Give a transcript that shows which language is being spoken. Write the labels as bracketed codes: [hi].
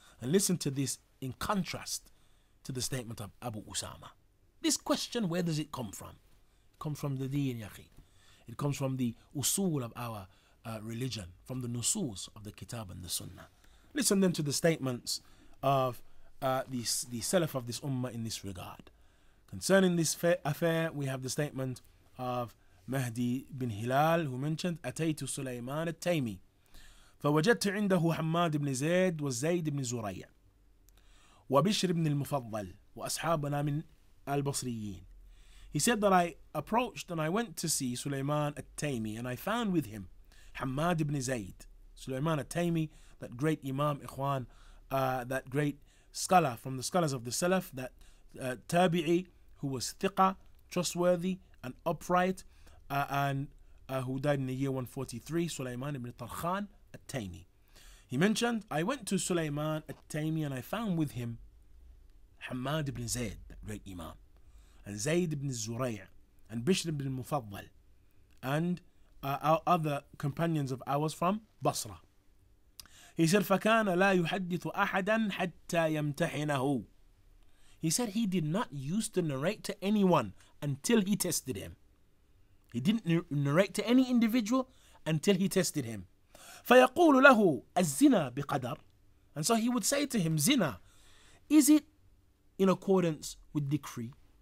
[en] And listen to this in contrast to the statement of Abu Usaama. This question, where does it come from? It comes from the deen, Yahyah. It comes from the usul of our religion, from the nusus of the kitab and the sunnah. Listen then to the statements of the salaf of this ummah in this regard. Concerning this affair, we have the statement of Mahdi bin Hilal, who mentioned, [ar] أتيت سليمان التيمي فوجدت عنده حماد بن زيد وزيد بن زريع وبشر بن المفضل وأصحابنا من البصريين. [en] He said that I approached and I went to see Sulaiman at-Taymi, and I found with him Hamad ibn Zayd. Sulaiman at-Taymi, that great Imam, ikhwan, that great scholar from the scholars of the Salaf, that Tabi'i, who was thiqa, trustworthy and upright, and who died in the year 143, Sulaiman ibn Tarkhan at-Taymi. He mentioned, I went to Sulaiman at-Taymi and I found with him Hamad ibn Zayd, that great Imam, and Zayd ibn Zuray' and Bishr ibn Mufaddal, and our other companions of ours from Basra. He said, [ar] فَكَانَ لَا يُحَدِّثُ أَحَدًا حَتَّى يَمْتَحِنَهُ. [en] He said he did not used to narrate to anyone until he tested him. He didn't narrate to any individual until he tested him. [ar] فَيَقُولُ لَهُ الزِّنَا بِقَدَرٍ. [en] And so he would say to him, zina, is it in accordance with decree?